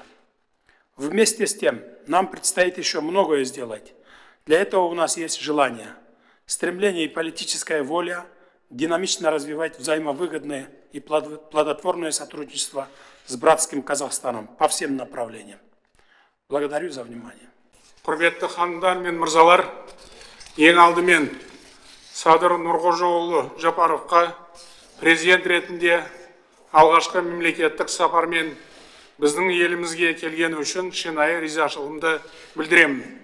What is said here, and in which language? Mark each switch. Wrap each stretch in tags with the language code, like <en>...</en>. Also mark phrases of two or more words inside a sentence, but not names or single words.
<ru>Вместе с тем, нам предстоит еще многое сделать. Для этого у нас есть желание, стремление и политическая воля динамично развивать взаимовыгодное и плодотворное сотрудничество с братским Казахстаном по всем направлениям. Благодарю за внимание.</ru> <kk>Құрметті ханымдар мен мырзалар, ең алдымен Садыр Нұрғожаұлы Жапаровқа президент ретінде алғашқы мемлекеттік сапармен біздің елімізге келгені үшін шынайы ризашылығымды білдіремін.</kk>